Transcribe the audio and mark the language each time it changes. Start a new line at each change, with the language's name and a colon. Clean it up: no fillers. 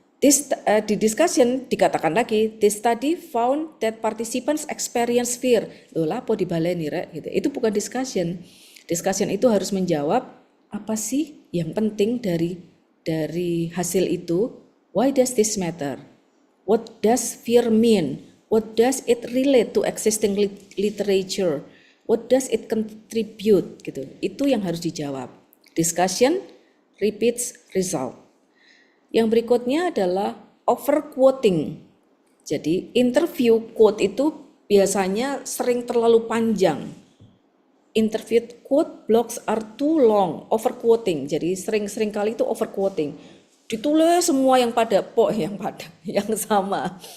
Indonesian: Di discussion dikatakan lagi,
English: this study found that participants experience fear.
Javanese: Loh, lapo dibaleni rek gitu.
Indonesian: Itu bukan discussion. Discussion itu harus menjawab apa sih yang penting dari hasil itu?
English: Why does this matter? What does fear mean? What does it relate to existing literature? What does it contribute gitu.
Indonesian: Itu yang harus dijawab.
English: Discussion repeats result.
Indonesian: Yang berikutnya adalah overquoting. Jadi interview quote itu biasanya sering terlalu panjang.
English: Interview quote blocks are too long, overquoting.
Indonesian: Jadi sering kali itu overquoting. Ditulis semua yang yang sama.